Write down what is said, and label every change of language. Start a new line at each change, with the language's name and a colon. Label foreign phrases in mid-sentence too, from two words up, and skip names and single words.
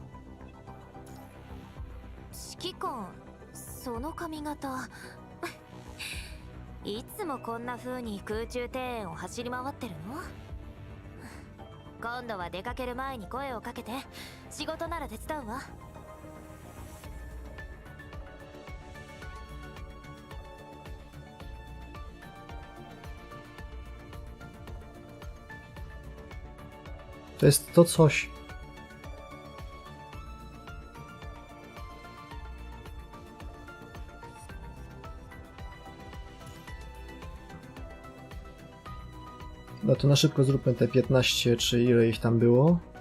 Japanese: 指揮官、その髪型いつもこんな風に空中庭園を走り回ってるの？今度は出かける前に声をかけて。仕事なら手伝うわ。
Polish: To jest to coś. No to na szybko zróbmy te 15, czy ile ich tam było.